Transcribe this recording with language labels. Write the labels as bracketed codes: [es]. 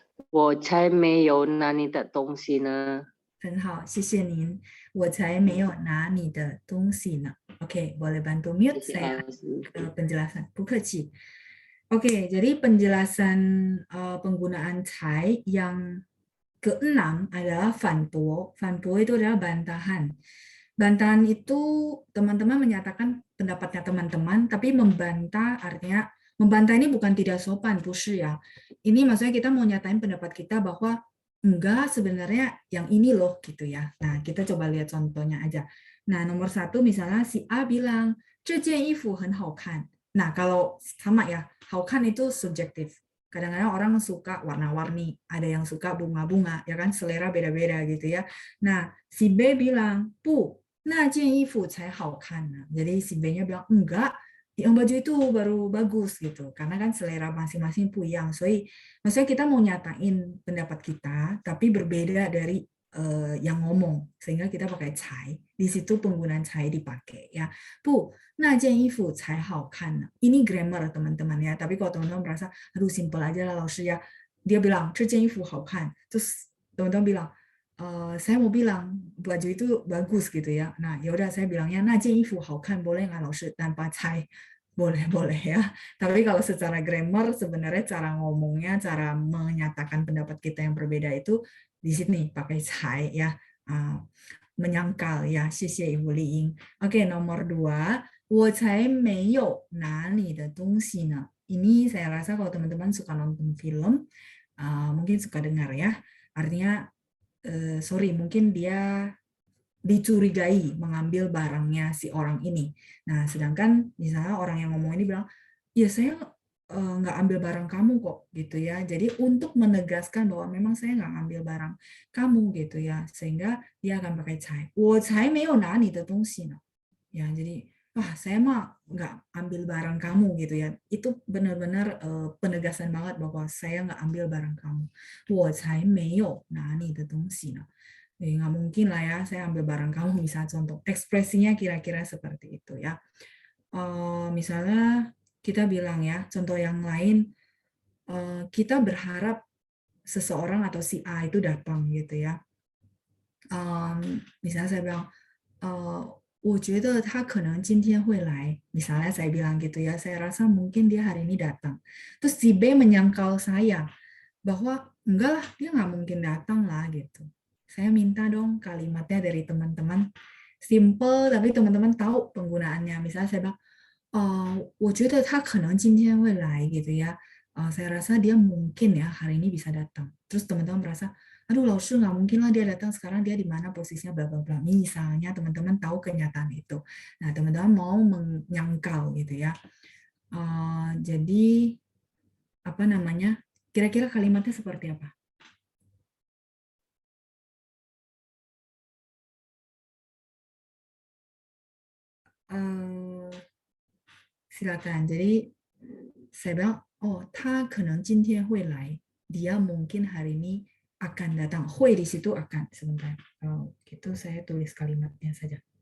[zh] 我才没有拿你的东西呢。很好，谢谢您。我才没有拿你的东西呢。 [id] Oke, boleh bantu mute saya penjelasan. [zh] 不客气. [id] Oke, jadi penjelasan penggunaan 才 yang ke-6 adalah 反驳. 反驳 itu adalah bantahan. Bantahan itu teman-teman menyatakan pendapatnya teman-teman, tapi membantah artinya Membantah ini bukan tidak sopan, [zh] 不是 [id] ya. Ini maksudnya kita mau nyatain pendapat kita bahwa enggak, sebenarnya yang ini loh gitu ya. Nah, kita coba lihat contohnya aja. Nah, nomor 1 misalnya si A bilang, [zh] 这件衣服很好看. [id] Nah, kalau sama ya, 好看itu subjektif. Kadang-kadang orang suka warna-warni, ada yang suka bunga-bunga, ya kan, selera beda-beda gitu ya. Nah, si B bilang, [zh] 不，那件衣服才好看呢. [id] Jadi si B-nya bilang, enggak, yang baju itu baru bagus gitu, karena kan selera masing-masing puyang. Maksudnya kita mau nyatain pendapat kita, tapi berbeda dari yang ngomong, sehingga kita pakai cai. Di situ penggunaan cai dipakai ya. [zh] 不，那件衣服才好看呢. [id] Ini grammar teman-teman ya. Tapi kalau teman-teman merasa, aduh simple aja lah 老师 ya. Dia bilang [zh] 这件衣服好看, [id] terus teman-teman bilang, saya mau bilang baju itu bagus gitu ya. Nah, ya udah saya bilangnya [zh] 那件衣服好看 [id] boleh nggak 老师 tanpa cai? Boleh ya. Tapi kalau secara grammar sebenarnya cara ngomongnya, cara menyatakan pendapat kita yang berbeda itu di sini pakai cai ya. Menyangkal ya. [zh] 谢谢 Ibu Liing. [id] Oke, nomor 2. [zh] 我才没有拿你的东西呢. [id] Ini saya rasa kalau teman-teman suka nonton film, mungkin suka dengar ya. Artinya, sorry, mungkin dia dicurigai mengambil barangnya si orang ini. Nah, sedangkan misalnya orang yang ngomong ini bilang, ya saya nggak ambil barang kamu kok, gitu ya. Jadi untuk menegaskan bahwa memang saya nggak ngambil barang kamu, gitu ya. Sehingga dia akan pakai cai. [zh] 我才没有拿你的东西呢. [id] Ya, jadi, saya mah nggak ambil barang kamu, gitu ya. Itu benar-benar penegasan banget bahwa saya nggak ambil barang kamu. [zh] 我才没有拿你的东西呢. [id] Nggak mungkin lah ya, saya ambil barang kamu, misalnya contoh. Ekspresinya kira-kira seperti itu ya. Misalnya kita bilang ya, contoh yang lain, kita berharap seseorang atau si A itu datang gitu ya. Misalnya saya bilang, [zh] 我觉得他可能今天会来. [id] Misalnya saya bilang gitu ya, saya rasa mungkin dia hari ini datang. Terus si B menyangkal saya bahwa enggak lah, dia nggak mungkin datang lah gitu. Saya minta dong kalimatnya dari teman-teman. Simple, tapi teman-teman tahu penggunaannya. Misalnya saya bilang, [zh] 我觉得他可能今天会来 [id] gitu ya. Saya rasa dia mungkin ya hari ini bisa datang. Terus teman-teman merasa, aduh 老师 nggak mungkin lah dia datang, sekarang dia di mana posisinya bla bla bla. Misalnya teman-teman tahu kenyataan itu. Nah, teman-teman mau menyangkal gitu ya. Jadi apa namanya? Kira-kira kalimatnya seperti apa? Silakan. Jadi saya bilang, [zh] 他可能今天会来. [id] Dia mungkin hari ini akan datang. 会 di situ akan. Sebentar. Gitu saya tulis kalimatnya saja.